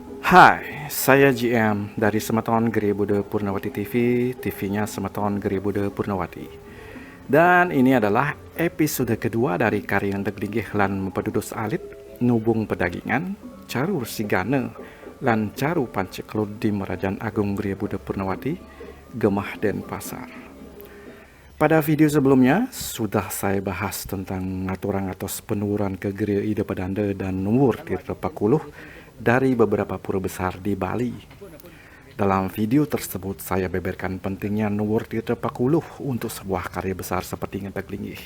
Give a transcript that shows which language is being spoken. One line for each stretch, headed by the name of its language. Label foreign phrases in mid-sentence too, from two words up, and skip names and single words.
Indonesian: Hai, saya GM dari Semeton Gede Bude Purnawati TV, TV-nya Semeton Gede Bude Purnawati. Dan ini adalah episode kedua dari karya Deglinggih lan Mempedudus Alit, Nubung Pedagingan, Caru Sigane, lan Caru Panceklud di Merajan Agung Gede Bude Purnawati, Gemah Denpasar. Pada video sebelumnya, sudah saya bahas tentang ngaturan atas penurunan ke Gede Ide Padanda dan Nuwur Tirta Pakuluh dari beberapa pura besar di Bali. Dalam video tersebut saya beberkan pentingnya Nuwur Tirta Pakuluh untuk sebuah karya besar seperti Ngenteklinggih.